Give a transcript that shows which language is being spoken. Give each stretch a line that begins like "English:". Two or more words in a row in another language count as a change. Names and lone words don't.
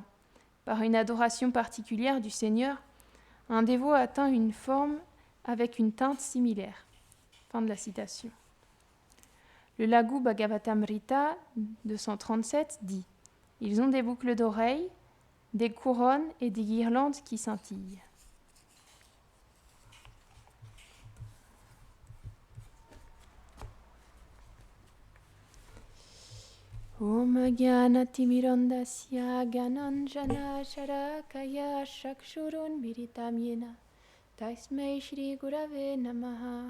French: Par une adoration particulière du Seigneur, un dévot atteint une forme avec une teinte similaire. Fin de la citation. Le Laghu Bhagavatamrita 237 dit: ils ont des boucles d'oreilles, des couronnes et des guirlandes qui scintillent.
Sanskrit: Om Gyanatimirandasya Gyananjana Sharakaya Shakshurun Miritam Yena Tasmai Shri Gurave Namaha.